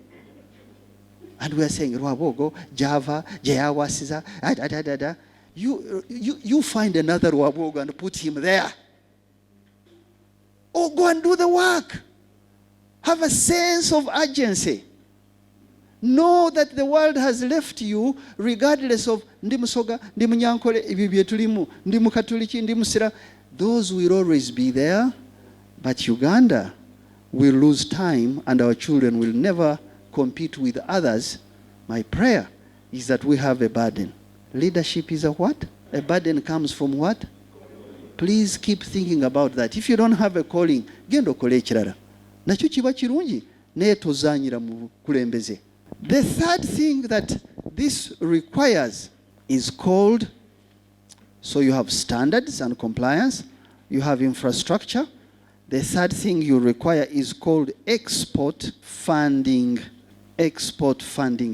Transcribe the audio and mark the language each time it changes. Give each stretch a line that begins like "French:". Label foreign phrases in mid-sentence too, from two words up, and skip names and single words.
English: And we are saying, Rwabogo, Java, Jayawasiza, da. You find another Rwabogo and put him there. Or go and do the work. Have a sense of urgency. Know that the world has left you regardless of
Ganda: ndi Busoga, ndi Munyankole, ibi byetulimu, ndi Mukatoliki, ndi Musira.
English: Those will always be there. But Uganda will lose time and our children will never compete with others. My prayer is that we have a burden. Leadership is a what? A burden comes from what? Please keep thinking about that. If you don't have a calling,
Ganda: genda okole ekirala. Nakyo kiba kirungi naye tozanyira mu kulembeze.
English: The third thing that this requires is called, so you have standards and compliance, you have infrastructure. The third thing you require is called export funding. Export funding.